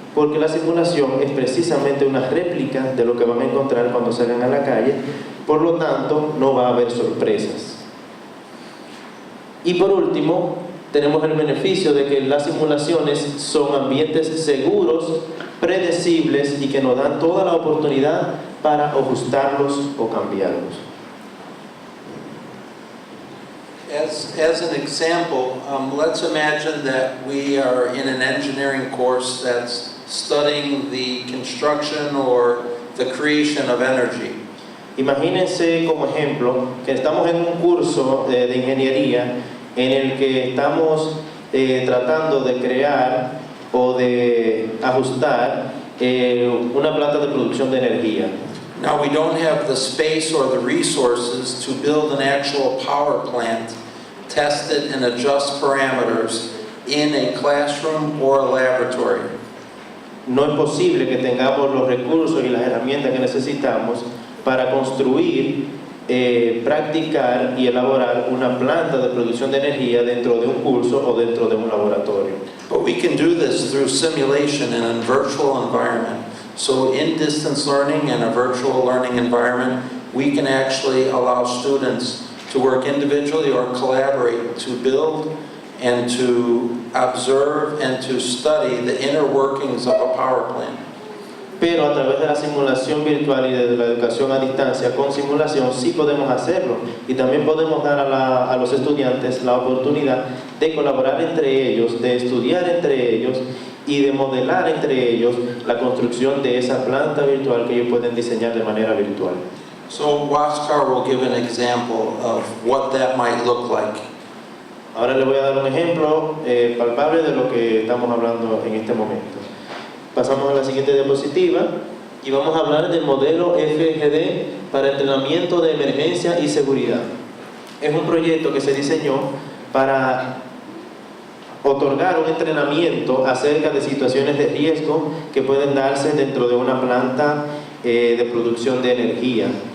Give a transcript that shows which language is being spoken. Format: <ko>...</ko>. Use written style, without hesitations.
<es>Porque la simulación es precisamente una réplica de lo que van a encontrar cuando salgan a la calle, por lo tanto no va a haber sorpresas. Y por último, tenemos el beneficio de que las simulaciones son ambientes seguros, predecibles y que nos dan toda la oportunidad para ajustarlos o cambiarlos.</es> <en>As an example, let's imagine that we are in an engineering course that's studying the construction or the creation of energy.</en> <es>Imagínense como ejemplo que estamos en un curso de ingeniería en el que estamos tratando de crear o de ajustar una planta de producción de energía.</es> <en>Now we don't have the space or the resources to build an actual power plant, test it and adjust parameters in a classroom or a laboratory.</en> <es>No es posible que tengamos los recursos y las herramientas que necesitamos para construir, practicar y elaborar una planta de producción de energía dentro de un curso o dentro de un laboratorio.</es> <en>But we can do this through simulation in a virtual environment. So in distance learning and a virtual learning environment, we can actually allow students to work individually or collaborate to build and to observe and to study the inner workings of a power plant.</en> <es>Pero a través de la simulación virtual y de la educación a distancia con simulación sí podemos hacerlo y también podemos dar a los estudiantes la oportunidad de colaborar entre ellos, de estudiar entre ellos y de modelar entre ellos la construcción de esa planta virtual que ellos pueden diseñar de manera virtual.</es> <en>So Waskar will give an example of what that might look like.</en> <es>Ahora le voy a dar un ejemplo palpable de lo que estamos hablando en este momento. Pasamos a la siguiente diapositiva y vamos a hablar del modelo FGD para entrenamiento de emergencia y seguridad. Es un proyecto que se diseñó para otorgar un entrenamiento acerca de situaciones de riesgo que pueden darse dentro de una planta de producción de energía.</es>